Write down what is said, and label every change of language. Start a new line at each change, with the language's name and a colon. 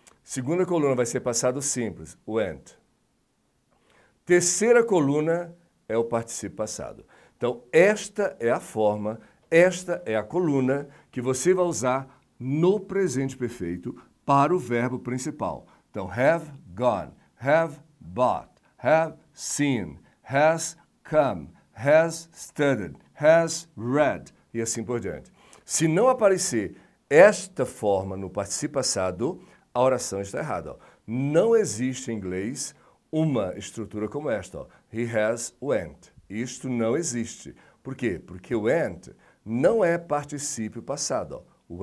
Portuguese: Segunda coluna vai ser passado simples, went. Terceira coluna é o particípio passado. Então, esta é a forma, esta é a coluna que você vai usar no presente perfeito para o verbo principal. Então,
English: have gone, have bought, have seen, has come, has studied, has read
Portuguese: e assim por diante. Se não aparecer esta forma no particípio passado, a oração está errada. Ó. Não existe em inglês uma estrutura como esta. Ó.
English: He has went.
Portuguese: Isto não existe. Por quê? Porque went não é particípio passado. Ó.